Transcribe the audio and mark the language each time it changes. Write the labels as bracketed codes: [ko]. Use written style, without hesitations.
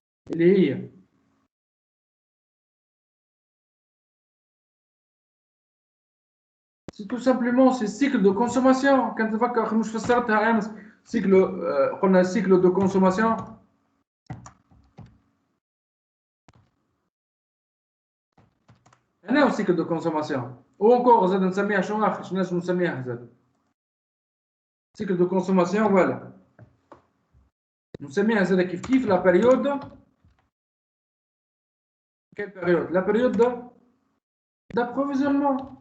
[ar] اللي هي [fr] c'est tout simplement c'est cycle de consommation. [ar] كان تفكر مش فسرتها امس cycle قلنا [fr] cycle de consommation. [ar] هنا هو [fr] cycle de consommation. ou encore [ar] زاد نسميها شنو اخر شنو نسميها زاد [fr] cycle de consommation. voilà [ar] نسميها زاد كيف [fr] la période. Quelle période? La période d'approvisionnement.